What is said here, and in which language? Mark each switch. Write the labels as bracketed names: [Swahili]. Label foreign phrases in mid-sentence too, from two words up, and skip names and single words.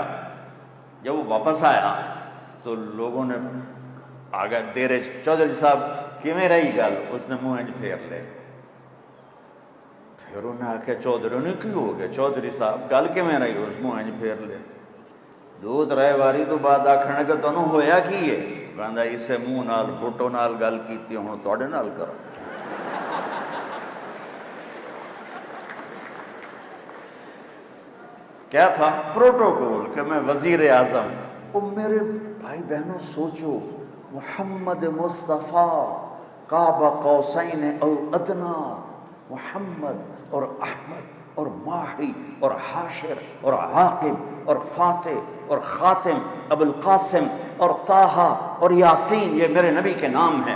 [Urdu] جب وہ واپس آیا تو لوگوں نے [Punjabi] آگے دیرے چودھری صاحب کیویں رہی گل، اس نے منہ انج پھیر لے۔ پھر انہیں آکھے چودھری نے کی ہو گیا چودھری صاحب گل کیویں رہی، اس منہ انج پھیر لے۔ دو ترے واری تو بعد آکھنے کہ تانوں ہویا کی ہے؟ کہندا اسے منہ نال بھٹو نال گل کیتی ہن تواڈے نال کراں۔ [Urdu] کیا تھا؟ پروٹوکول کہ میں وزیر اعظم۔ او میرے بھائی بہنوں سوچو، محمد مصطفیٰ [Arabic] قاب قوسین او ادنا، [Urdu] محمد اور احمد اور ماہی اور حاشر اور عاقب اور فاتح اور خاتم، ابو القاسم اور طٰہٰ اور یاسین، یہ میرے نبی کے نام ہیں۔